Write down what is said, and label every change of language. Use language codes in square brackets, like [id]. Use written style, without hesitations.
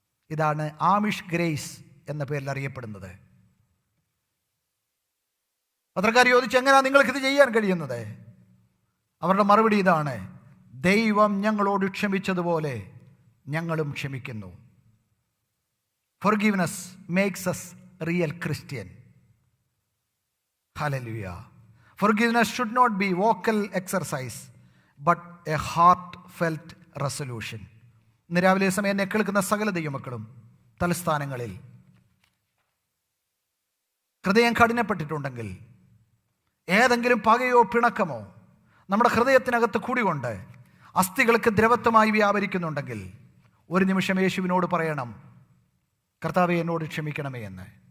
[ml] ഇതാണ് Amish grace എന്ന പേരിൽ അറിയപ്പെടുന്നത്. പത്രക്കാർ ചോദിച്ചു, എങ്ങനെയാണ് നിങ്ങൾക്കിത് ചെയ്യാൻ കഴിയുന്നത്? അവരുടെ മറുപടി ഇതാണ്: ദൈവം ഞങ്ങളോട് ക്ഷമിച്ചതുപോലെ ഞങ്ങളും ക്ഷമിക്കുന്നു. [en] Forgiveness makes us real Christian. Hallelujah. Forgiveness should not be vocal exercise but a heartfelt resolution. [ml] ഇന്ന് രാവിലെ സമയം എന്നെ കേൾക്കുന്ന സകല ദൈവമക്കളും തലസ്ഥാനങ്ങളിൽ ഹൃദയം കഠിനപ്പെട്ടിട്ടുണ്ടെങ്കിൽ, ഏതെങ്കിലും പകയോ പിണക്കമോ നമ്മുടെ ഹൃദയത്തിനകത്ത് കൂടികൊണ്ട് അസ്ഥികൾക്ക് ദ്രവത്വമായി വ്യാപരിക്കുന്നുണ്ടെങ്കിൽ, ഒരു നിമിഷം യേശുവിനോട് പറയണം, കർത്താവേ എന്നോട് ക്ഷമിക്കണമേ എന്ന്.